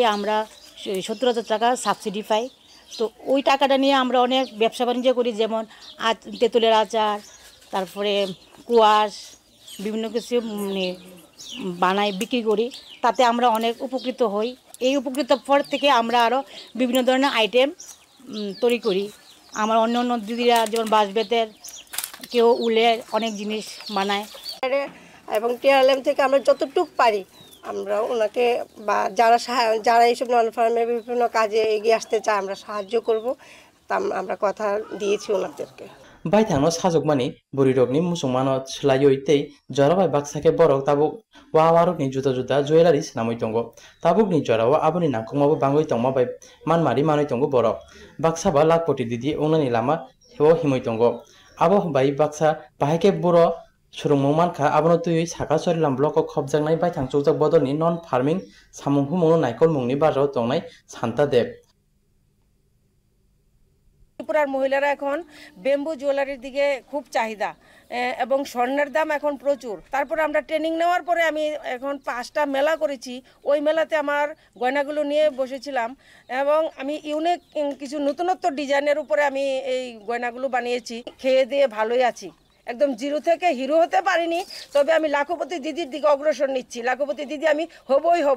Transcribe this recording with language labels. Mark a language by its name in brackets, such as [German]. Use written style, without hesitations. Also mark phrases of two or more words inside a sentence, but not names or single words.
[Bangla] আমরা 17,000 টাকা সাবসিডি পাই তো ওই টাকাটা নিয়ে আমরা অনেক ব্যবসা বাণিজ্য করি যেমন তেঁতুলের আচার তারপরে কুয়াশ বিভিন্ন কিছু বানাই বিক্রি করি তাতে আমরা অনেক উপকৃত হই এই উপকৃত পর থেকে আমরা আরো বিভিন্ন ধরনের আইটেম তৈরি করি আমার অন্য দিদিরা যেমন বাঁশবেতের কেউ উলের অনেক জিনিস বানায় এবং টিআরএলএম থেকে আমরা যতটুকু পারি আমরা ওনাকে বা যারা এইসব [English] non farm [Bangla] বিভিন্ন কাজে এগিয়ে আসতে চায় আমরা সাহায্য করব তা আমরা কথা দিয়েছি ওনাদেরকে [Kok Borok] baithangno sajokmani burirokni musungmano swlaioi tei jorabai baksake borok tabuk warukni juda juda jewelry snamoi tongo tabukni jorao aboni nangkukmabo bangoi tongma bai manmari manoi tongo borok baksaba lakpoti didi ongnani lama hebo himoi tongo abo bai baksa bahaike boro surungmung mankha abono tui saka chorilam block o khobjaknai baithang chukjak bodolni [English] non farming [Kok Borok] samung humung naikol mungni barao tongnai Santa Dev [Bangla] ত্রিপুরার মহিলারা এখন [English] bamboo jewelry [Bangla] দিকে খুব চাহিদা এবং স্বর্ণের দাম এখন প্রচুর তারপর আমরা ট্রেনিং নেওয়ার পরে আমি এখন 5টা মেলা করেছি ওই মেলাতে আমার গয়নাগুলো নিয়ে বসেছিলাম এবং আমি ইউনিক কিছু নতুনত্ব ডিজাইনের উপরে আমি এই গয়নাগুলো বানিয়েছি খেয়ে দিয়ে ভালোই আছি একদম জিরো থেকে হিরো হতে পারিনি তবে আমি লাখপতি দিদির দিকে অগ্রসর নিচ্ছি লাখপতি দিদি আমি হবই হব